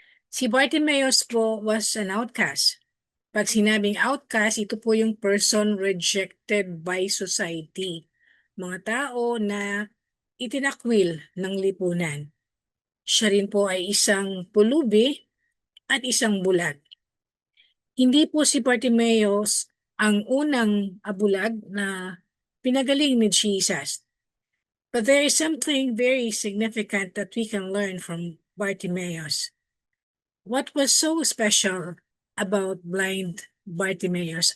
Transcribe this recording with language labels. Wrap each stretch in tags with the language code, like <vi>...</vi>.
<en>Si Bartimaeus po was an outcast.</en> <tl>Pag sinabing outcast, ito po yung</tl> <en>person rejected by society.</en> <tl>Mga tao na itinakwil ng lipunan. Siya rin po ay isang pulubi at isang bulag. Hindi po si Bartimaeus ang unang bulag na pinagaling ni Jesus.</tl> <en>But there is something very significant that we can learn from Bartimaeus. What was so special about blind Bartimaeus?</en>